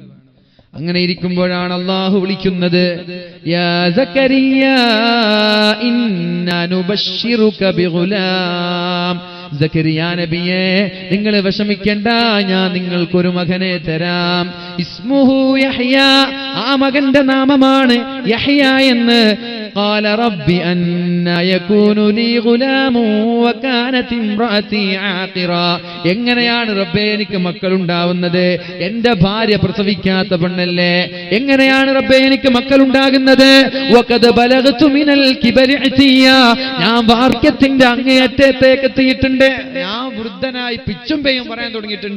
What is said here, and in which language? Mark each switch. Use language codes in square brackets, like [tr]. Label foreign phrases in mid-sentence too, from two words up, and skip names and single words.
[ml] അങ്ങനെ ഇരിക്കുമ്പോഴാണ് അല്ലാഹു വിളിക്കുന്നത്, [ar] يا زكريا إنا نبشرك بغلام. [ml] സക്കരിയ നബിയെ, നിങ്ങൾ വിഷമിക്കേണ്ട, ഞാൻ നിങ്ങൾക്കൊരു മകനെ തരാം. [ar] اسمه يحيى, [ml] ആ മകന്റെ നാമമാണ് യഹ്യ എന്ന്. [ar] قال رب أن يكون لي غلام وكانت امرأتي عاقرا. [ml] എങ്ങനെയാണ് റബ്ബേ എനിക്ക് മക്കൾ ഉണ്ടാവുന്നത്? എന്റെ ഭാര്യ പ്രസവിക്കാത്ത പെണ്ണല്ലേ, എങ്ങനെയാണ് റബ്ബേ എനിക്ക് മക്കൾ ഉണ്ടാകുന്നത്? [ar] وقد بلغت من الكبر عتيا, [ml] ഞാൻ വാർദ്ധക്യത്തിന്റെ അങ്ങേയറ്റത്തേക്ക് എത്തിയിട്ടുണ്ട്, ഞാൻ വൃദ്ധനായി പിച്ചും പേയും പറയാൻ തുടങ്ങിയിട്ടുണ്ട്.